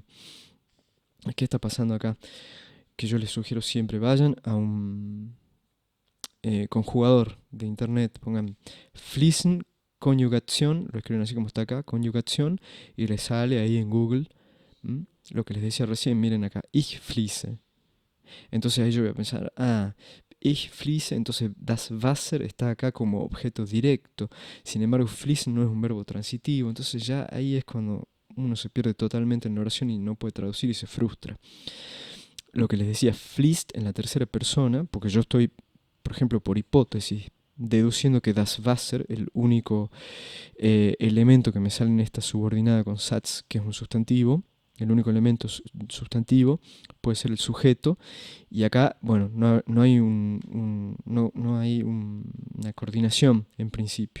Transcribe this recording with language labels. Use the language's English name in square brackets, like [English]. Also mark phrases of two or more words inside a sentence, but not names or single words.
[Spanish] ¿Qué está pasando acá? Que yo les sugiero siempre vayan a un conjugador de internet, pongan fließen conjugación, lo escriben así como está acá, conjugación, y les sale ahí en Google lo que les decía recién. Miren acá, [German] ich fließe. [Spanish] Entonces ahí yo voy a pensar, [German] ich fließe, [Spanish] entonces [German] das Wasser [Spanish] está acá como objeto directo. Sin embargo, fließen no es un verbo transitivo, entonces ya ahí es cuando uno se pierde totalmente en la oración y no puede traducir y se frustra. Lo que les decía, fließt en la tercera persona, porque yo estoy, por ejemplo, por hipótesis, deduciendo que [German] das Wasser, [Spanish] el único elemento que me sale en esta subordinada con Satz, que es un sustantivo, el único elemento sustantivo puede ser el sujeto, y acá, bueno, no hay una coordinación en principio.